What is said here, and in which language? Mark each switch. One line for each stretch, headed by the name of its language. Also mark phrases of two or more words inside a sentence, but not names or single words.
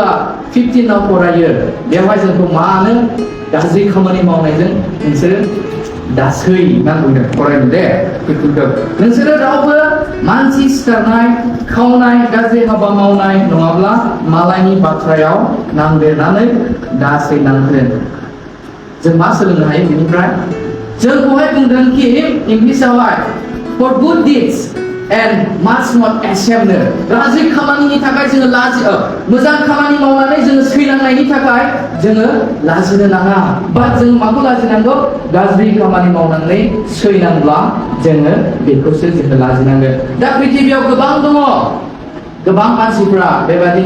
Bodo: 15आव फरायो बेवहाय जोंखौ मानो गाज्रि खामानि मावनायजों नोंसोरो दासै नांगौ फरायनो दे 15खौ नोंसोरो रावबो मानसि सिथारनाय खावनाय गाज्रि हाबा मावनाय नङाब्ला मालायनि बाथ्रायाव नांदेरनानै दासै नांगोन जों मा सोलोंनो हायो बेनिफ्राय जोंखौहाय बुंदों कि इंलिसावहाय for
English: good deeds and must not ashamed
Bodo: गाज्रि खामानिनि थाखाय जोङो मोजां खामानि मावनानै जोङो सैनांनायनि थाखाय जोङो लाजिनो नाङा बाट जों माखौ लाजिनांगौ गाज्रि खामानि मावनानै सैनांब्ला जोङो बेखौसो जोङो लाजिनांगोन दा पृथिबियाव गोबां दङ गोबां मानसिफ्रा बेबायदिनो